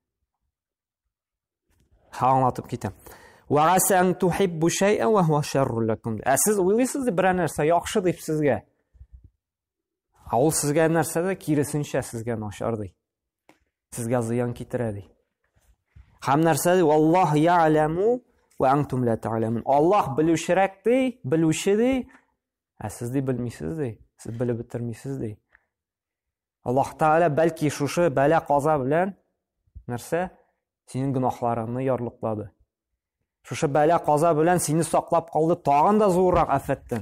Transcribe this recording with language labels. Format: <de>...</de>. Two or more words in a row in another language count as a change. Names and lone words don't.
<tt>Аңлатып китәм.</tt> <ar>وعسى أن تحبوا شيئا وهو شر لكم.</ar> <tt>Сез уйлыйсыз ди бер нәрсә яхшы дип сезгә. Ул сезгә нәрсә дә киресенчә сезгә начар ди. Сезгә зыян китерә ди. Һәм нәрсә ди?</tt> <ar>والله يعلم وأنتم لا تعلمون.</ar> <tt>Аллаһ белүчерәк ди, белүче ди, сез ди белмисез ди. Сез белеп бетермисез ди. Аллаһ Тәгалә бәлки шушы бәла каза белән нәрсә? Синең гынахларыңны ярлыклады. Шушы бәла каза белән сине саклап калды тагын да зуррак афәттән.</tt>